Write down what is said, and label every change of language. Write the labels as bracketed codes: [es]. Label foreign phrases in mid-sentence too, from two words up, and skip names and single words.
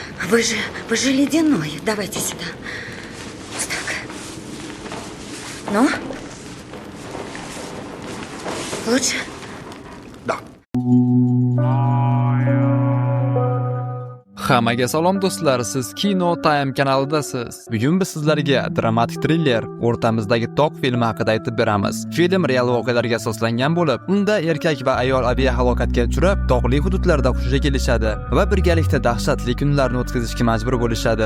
[ru] Вы же ледяной. Давайте сюда. Вот так. Ну? Лучше? Да. [uz] Hammaga salom do'stlar, siz Kino Time kanalidasiz. Bugun biz sizlarga dramatik thriller O'rtamizdagi tog' filmi haqida aytib beramiz. Film real voqealarga asoslangan bo'lib, unda erkak va ayol aviahalokatga uchrab, tog'li hududlarda hushiga kelishadi va birgalikda dahshatli kunlarni o'tkazishga majbur bo'lishadi.